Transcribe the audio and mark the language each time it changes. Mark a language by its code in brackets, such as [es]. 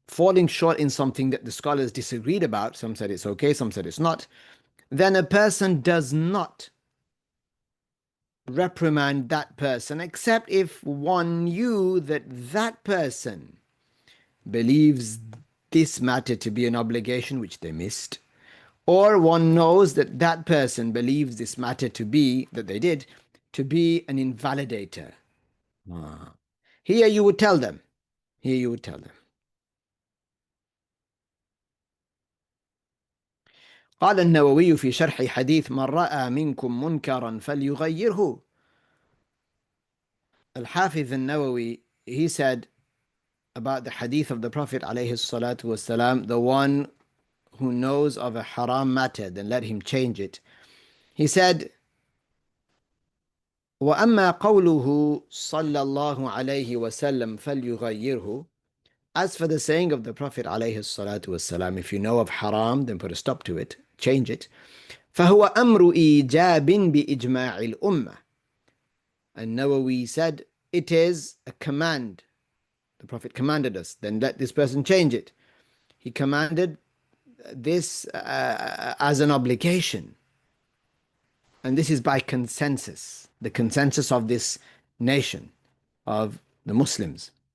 [en] falling short in something that the scholars disagreed about, some said it's okay, some said it's not, then a person does not reprimand that person except if one knew that that person believes this matter to be an obligation which they missed, or one knows that that person believes this matter to be, that they did, to be an invalidator. Ah. Here you would tell them. Here you would tell them. [ar] قال النووي في شرح حديث من رأى منكم منكرا فليغيره. [en] Al-Hafiz al-Nawawi, he said about the hadith of the Prophet [ar] عليه الصلاة والسلام, [en] the one who knows of a haram matter, then let him change it. He said, [ar] وأما قوله صلى الله عليه وسلم فليغيره. [en] As for the saying of the Prophet [ar] عليه الصلاة والسلام, [en] if you know of haram, then put a stop to it, change it. [ar] فهو أمر إيجاب بإجماع الأمة. [en] And Nawawi said, it is a command. The Prophet commanded us, then let this person change it. He commanded this as an obligation. And this is by consensus, the consensus of this nation, of the Muslims.